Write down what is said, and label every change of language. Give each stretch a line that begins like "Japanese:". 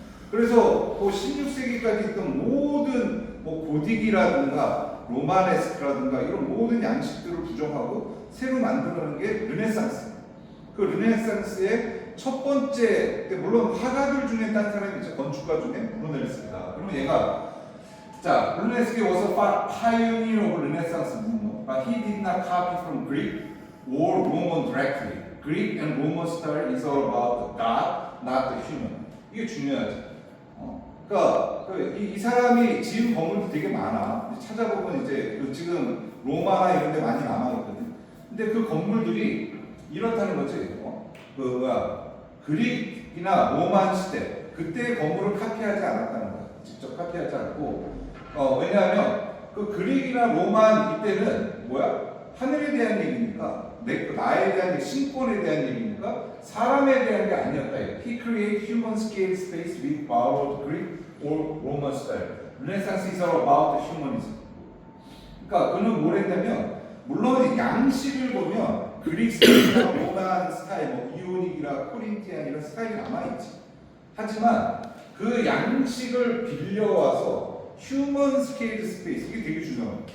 Korean: 그래서 그 16세기까지 있던 모든 뭐 고딕이라든가 로마네스크라든가 이런 모든 양식들을 부정하고 새로 만들어낸 게 르네상스. 그 르네상스의 첫 번째, 물론 화가들 중에 딴 사람이 있죠. 건축가 중에 브루넬스키다. 그러면 얘가 자, 르네상스
English: was a pioneer of Renaissance movement, but he did not copy from Greek or Roman directly. Greek and Roman style is all about the God, not the human.
Korean: 이게 중요하지. 그러니까 이 사람이 지은 건물도 되게 많아. 찾아보면 이제 그 지금 로마나 이런 데 많이 남아있거든. 근데 그 건물들이 이렇다는 거지. 그릭이나 로만 시대 그때의 건물을 카피하지 않았다는 거야. 직접 카피하지 않고. 왜냐하면 그 그릭이나 로만 이때는 뭐야? 하늘에 대한 얘기니까, 나에 대한 신권에 대한 얘기니까 사람에 대한 게 아니었다.
English: He created human scale space with borrowed Greek or Roman style. Renaissance is all about humanism.
Korean: 그러니까 그는 뭘 했냐면, 물론 양식을 보면 그릭 스타일이나 로만 스타일, 뭐 이오닉이나 코린티안 이런 스타일이 남아있지. 하지만 그 양식을 빌려와서 휴먼 스케일 스페이스, 이게 되게 중요해요.